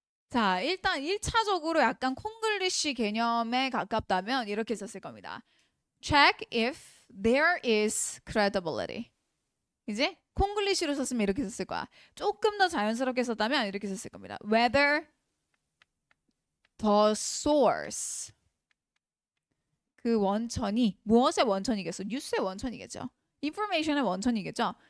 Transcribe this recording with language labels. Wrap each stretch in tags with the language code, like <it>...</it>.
<ko>자, 일단 1차적으로 약간 콩글리시 개념에 가깝다면 이렇게 썼을 겁니다.</ko> <en>Check if there is credibility.</en> <ko>이제 콩글리시로 썼으면 이렇게 썼을 거야. 조금 더 자연스럽게 썼다면 이렇게 썼을 겁니다.</ko> <en>Whether the source.</en> <ko>그 원천이 무엇의 원천이겠어? 뉴스의 원천이겠죠. information의 원천이겠죠.</ko>